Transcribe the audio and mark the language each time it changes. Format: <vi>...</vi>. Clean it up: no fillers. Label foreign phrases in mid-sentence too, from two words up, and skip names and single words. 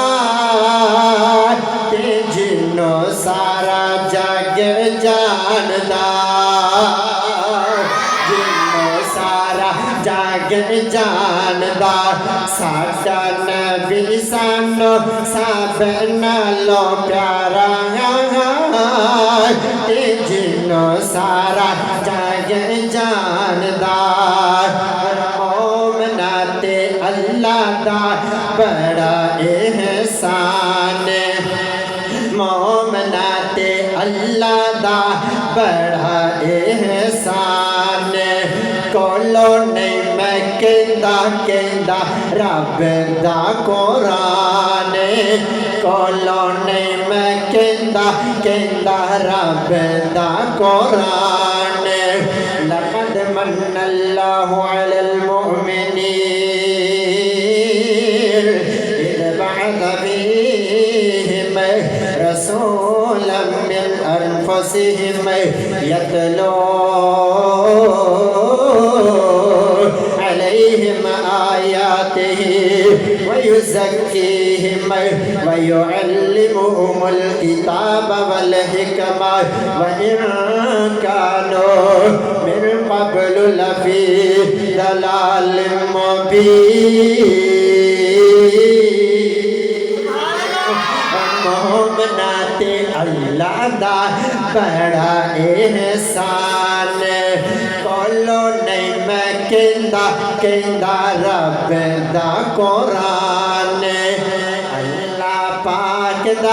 <pa>تے جنوں سارا جگ جاندا جنوں سارا جگ جاندا ساڈا نبی سانو سب نالوں پیارا تے جنو سارا جگ جاندار مومنا تے اللہ دا بڑا احسان مومنا تے اللہ دا بڑا احسان کولو نہیں میں کہندا رب دا قرآن کولو نہیں میں کہندا رب دا قرآن</pa> <ar>لقد من اللہ علی المؤمنین اذ بعث فیہم رسولا من انفسہم یتلو علیہم آیاتہ ویزکیہم ویعلمہم الکتاب والحکمہ وإن کانوا من قبل لفی ضلال مبین</ar> <pa>مومنا تے اللہ دا بڑا احسان کولو نہیں میں کہندا رب دا قرآن اللہ پاک</pa>